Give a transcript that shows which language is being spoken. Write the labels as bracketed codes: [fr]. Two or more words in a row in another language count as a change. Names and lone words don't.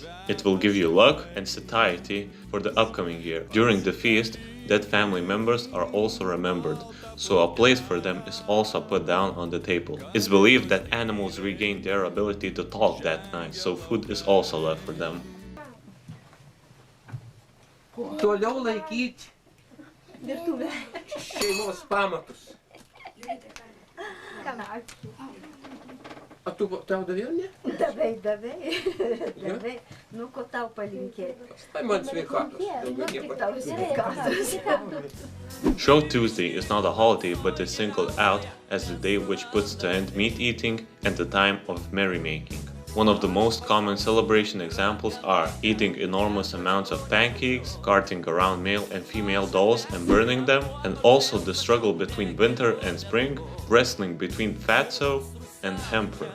[en] It will give you luck and satiety for the upcoming year. During the feast, dead family members are also remembered, so a place for them is also put down on the table. It's believed that animals regain their ability to talk that night, so food is also left for them. [lt] Toliau laikyti šeimos pamatus. A tu tau davėjau, ne? Davai. Nu, ko tau palinkėti? Ai, man sveikatos. Tik tau sveikatos. [en] Shrove Tuesday is not a holiday but is singled out as the day which puts to end meat eating and the time of merrymaking. One of the most common celebration examples are eating enormous amounts of pancakes, carting around male and female dolls and burning them, and also the struggle between winter and spring, wrestling between Fatso and Emperor.